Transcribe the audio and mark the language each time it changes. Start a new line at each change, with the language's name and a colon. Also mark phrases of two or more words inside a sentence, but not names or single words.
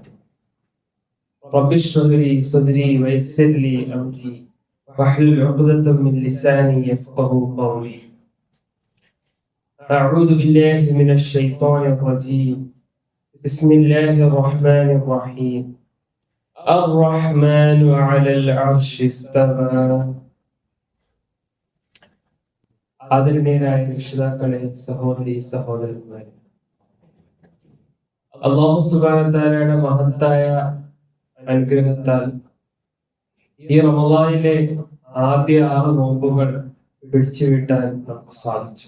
Arabic: رب اشرح لي صدري ويسر لي أمري واحلل عقدة من لساني يفقه قولي. أعوذ بالله من الشيطان الرجيم. بسم الله الرحمن الرحيم. الرحمن على العرش استوى.
Malayalam: ആദരണീയരായ രക്ഷിതാക്കളെ, സഹോദരി സഹോദരന്മാരെ,
Arabic: الله سبحانه وتعالى
Malayalam: മഹത്തായ അനുഗ്രഹത്താൽ ഈ റമളാനിലെ ആദ്യ 6 നോമ്പുകൾ പിടിച്ചുവിട്ടാൻ നമുക്ക് സാധിച്ചു.